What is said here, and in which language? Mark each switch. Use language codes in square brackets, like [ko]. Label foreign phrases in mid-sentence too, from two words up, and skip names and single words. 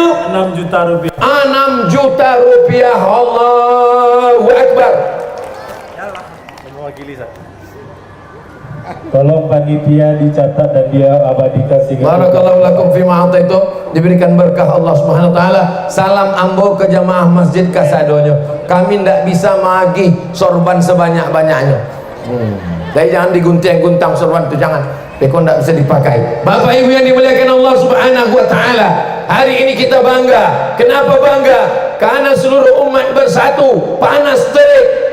[id] 6 juta rupiah. 6 juta rupiah. [ar] Allahu Akbar. [id] Mewakili Tolong panitia dicatat dan dia abadikan sehingga [ar] Barakallahu lakum fima ataitum, [id] diberikan berkah [ar] Allah Subhanahu wa taala. [min] Salam ambo ke jamaah masjid kasadonyo. Kami ndak bisa magi sorban sebanyak-banyaknya. [id] Jadi jangan digunting-guntang sorban itu, jangan. [min] Beko ndak bisa dipakai. [id] Bapak Ibu yang dimuliakan Allah [ar] Subhanahu wa taala, [id] hari ini kita bangga. Kenapa bangga? Karena seluruh umat bersatu, panas terik.